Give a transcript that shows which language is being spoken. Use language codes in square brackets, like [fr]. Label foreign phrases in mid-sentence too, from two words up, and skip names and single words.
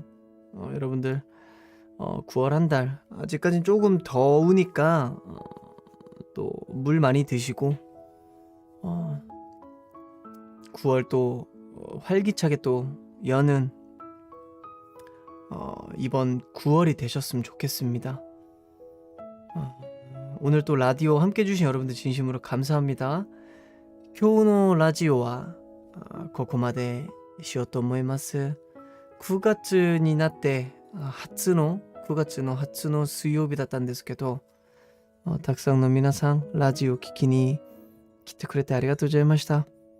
[ko] 여러분들 9월 한 달 아직까진 조금 더우니까 또 물 많이 드시고 9월 또 활기차게 또 여는 이번 9월이 되셨으면 좋겠습니다. 오늘 또 라디오 함께 해주신 여러분들 진심으로 감사합니다. [ja] 今日のラジオはここまでしようと思います。9月になって9月の初の水曜日だったんですけどたくさんの皆さんラジオ聞きに来てくれてありがとうございました。